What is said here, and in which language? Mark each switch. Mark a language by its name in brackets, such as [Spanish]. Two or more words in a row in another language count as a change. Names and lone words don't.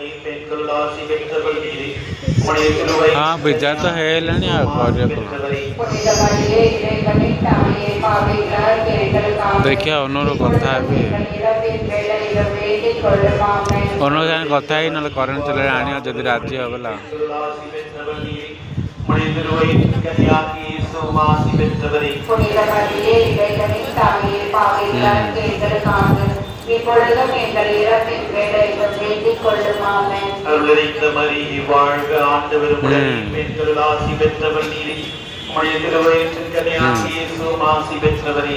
[Odia] ହଁ ବିଜା ତ ହେଇଗଲାଣି ଆଉ କରିବା କ'ଣ, ଦେଖିବା ଅନର କଥା ହେବି, ଅନର ସାଙ୍ଗେ କଥା ହେଇ ନହେଲେ କରେଣ୍ଟ ଚଲେଇ ଆଣିବା ଯଦି ରାଜି ହବଲା। [Tamil] இப்பொழுதும் எங்கள் இறப்பின் வேளையிலும் வேண்டிக் கொள்ளும். ஆமென். அருளறிந்த மரியே வாழ்க, ஆண்டவர் உடனே பெண்களுள் ஆசி பெற்றவர் நீரே, உம்முடைய திருவயிற்றின் கனியாகிய இயேசுவும் ஆசி பெற்றவரே.